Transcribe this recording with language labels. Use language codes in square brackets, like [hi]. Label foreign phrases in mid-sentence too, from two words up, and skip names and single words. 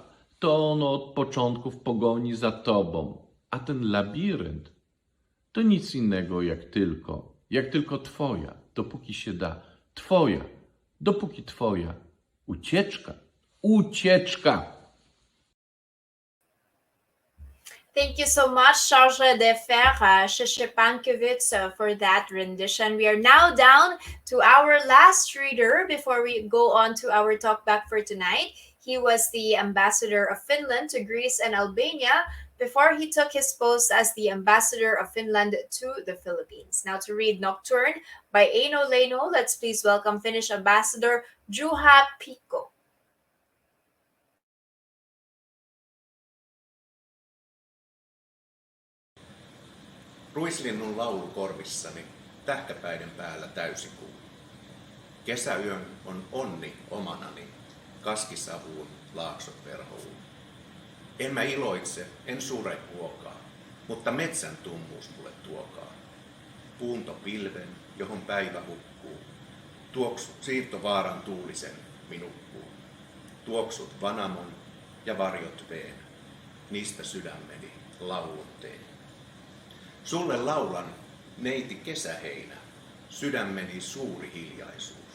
[pl] To ono od początku w pogoni za tobą. A ten labirynt to nic innego jak tylko twoja, dopóki się da. Twoja, dopóki twoja. Ucieczka. Ucieczka. [en] Thank you so much, Charles de Fer Sheshepankiewicz, for that rendition. We are now down to our last reader before we go on to our talkback for tonight. He was the ambassador of Finland to Greece and Albania before he took his post as the ambassador of Finland to the Philippines. Now to read Nocturne by Eino Leino, let's please welcome Finnish ambassador Juha Pikko. [fi] Ruislinnun laulu korvissani, tähkäpäiden päällä täysikuu. Kesäyön on onni omanani, kaskisavuun laaksot verhouun. En mä iloitse, en sure huokaa, mutta metsän tummuus mulle tuokaa. Puunto pilven, johon päivä hukkuu. Tuoksut siirtovaaran tuulisen minukkuu. Tuoksut vanamon ja varjot veen. Niistä sydämeni laulun teen. Sulle laulan, neiti kesäheinä, sydämeni suuri hiljaisuus.